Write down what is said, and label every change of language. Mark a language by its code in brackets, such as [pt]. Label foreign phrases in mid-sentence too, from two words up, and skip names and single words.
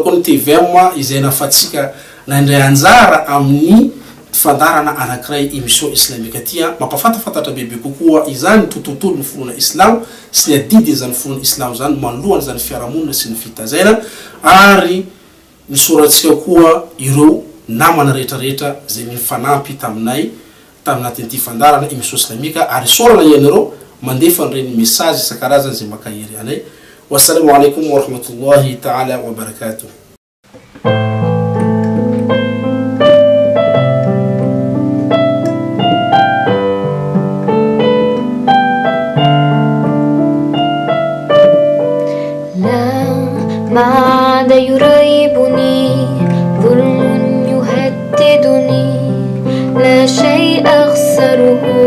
[mg] koa ny TVM izay nafatsika nandray anjara amin'ny fandarana anankiray émission islamika tia mampafantafantatra bebe kokoa izany tontolo ny finoana islam sy ny adidy izany finoana islam zany manoloana zany fiarahamonina sy ny fitazaina ary misoratsika koa ireo namana rehetrarehetra zay mifanampy taminay taminatin'ity fandarana émission islamika ary sorana ianareo mandefa an'ireny message isan-karazany zay makahery anay. [ar] والسلام عليكم ورحمة الله تعالى وبركاته. ما عاد يريبني ظلم يهددني لا شيء أخسره